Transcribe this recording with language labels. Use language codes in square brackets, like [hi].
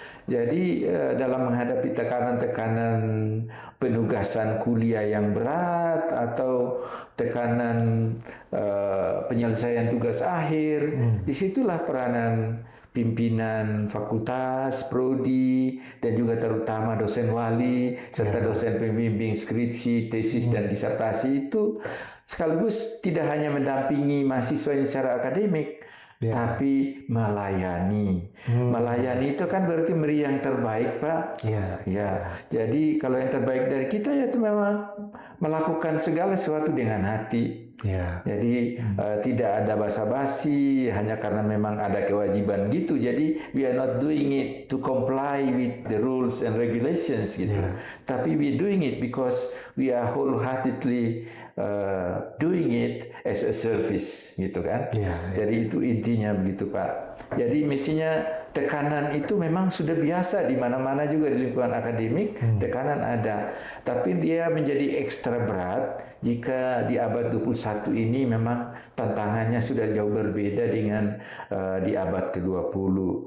[id] Jadi dalam menghadapi tekanan-tekanan penugasan kuliah yang berat atau tekanan penyelesaian tugas akhir, disitulah peranan pimpinan fakultas, prodi, dan juga terutama dosen wali, serta dosen pembimbing skripsi, tesis, dan disertasi itu sekaligus tidak hanya mendampingi mahasiswa secara akademik, tapi melayani. Melayani itu kan berarti beri yang terbaik, Pak. Jadi kalau yang terbaik dari kita ya itu memang melakukan segala sesuatu dengan hati. Jadi tidak ada basa-basi hanya karena memang ada kewajiban gitu. [en] Jadi we are not doing it to comply with the rules and regulations gitu. Tapi we doing it because we are wholeheartedly doing it as a service gitu kan. [id] Jadi itu intinya begitu, Pak. Jadi mestinya tekanan itu memang sudah biasa di mana-mana juga di lingkungan akademik, tekanan ada. Tapi dia menjadi ekstra berat jika di abad 21 ini memang tantangannya sudah jauh berbeda dengan di abad ke-20.